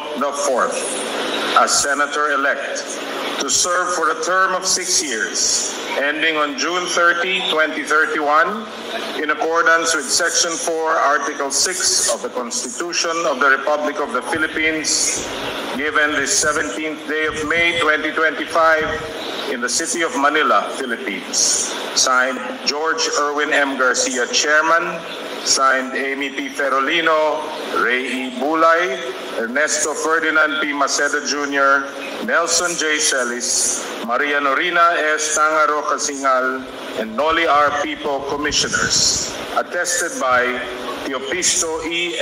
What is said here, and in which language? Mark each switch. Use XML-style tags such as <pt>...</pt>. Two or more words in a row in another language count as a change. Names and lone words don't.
<en>IV as Senator-elect to serve for a term of 6 years, ending on June 30, 2031, in accordance with Section 4, Article 6 of the Constitution of the Republic of the Philippines, given this 17th day of May 2025 in the city of Manila, Philippines. Signed, George Erwin M. Garcia, Chairman. Signed, Amy P. Ferolino, Ray E. Bulay, Ernesto Ferdinand P. Macedo Jr., Nelson J. Celis, Maria Norina S. Tangaro Casingal, and Noli R. Pipo, Commissioners. Attested by Teopisto E.</en>